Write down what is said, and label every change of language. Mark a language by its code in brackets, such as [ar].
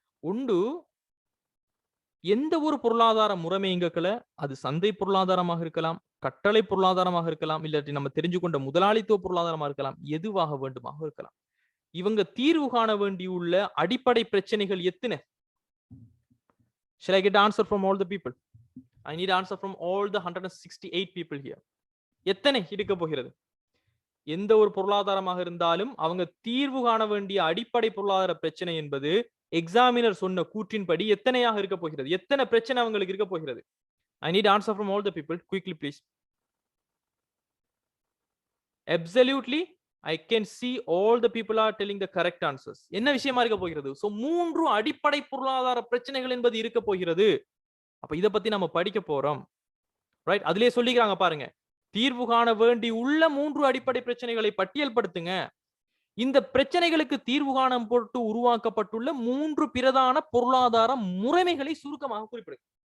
[ta] ஒன்று, எந்த ஒரு பொருளாதார முறைமைங்கல அது சந்தை பொருளாதாரமாக இருக்கலாம், கட்டளை பொருளாதாரமாக இருக்கலாம், இல்லாட்டி நம்ம தெரிஞ்சு கொண்ட முதலாளித்துவ பொருளாதாரமாக இருக்கலாம், எதுவாக வேண்டுமாக இருக்கலாம். இவங்க தீர்வு காண வேண்டியுள்ள அடிப்படை பிரச்சனைகள் எத்தனை? [en] Shall I get answer from all the people? I need answer from all the 168 people here. [ta] எத்தனை இருக்க போகிறது? எந்த ஒரு பொருளாதாரமாக இருந்தாலும் அவங்க தீர்வு காண வேண்டிய அடிப்படை பொருளாதார பிரச்சனை என்பது எக்ஸாமினர் சொன்ன கூற்றின்படி எத்தனையாக இருக்க போகிறது? எத்தனை பிரச்சனை அவங்களுக்கு இருக்க போகிறது? [en] I need answer from all the people. Quickly, please. Absolutely, I can see all the people are telling the correct answers. [ta] என்ன விஷயமா இருக்க போகிறது? சோ 3 அடிப்படை பொருளாதார பிரச்சனைகள் என்பது இருக்க போகிறது. அப்ப இத பத்தி நம்ம படிக்க போறோம். ரைட்? அதிலே சொல்லிக்கிறாங்க பாருங்க, தீர்வு காண வேண்டி உள்ள 3 அடிப்படை பிரச்சனைகளை பட்டியல்படுத்துங்க. இந்த பிரச்சனைகளுக்கு தீர்வு காணும் பொருட்டு உருவாக்கப்பட்டுள்ள 3 பிரதான பொருளாதார முறைமைகளை சுருக்கமாக குறிப்பிடுங்க.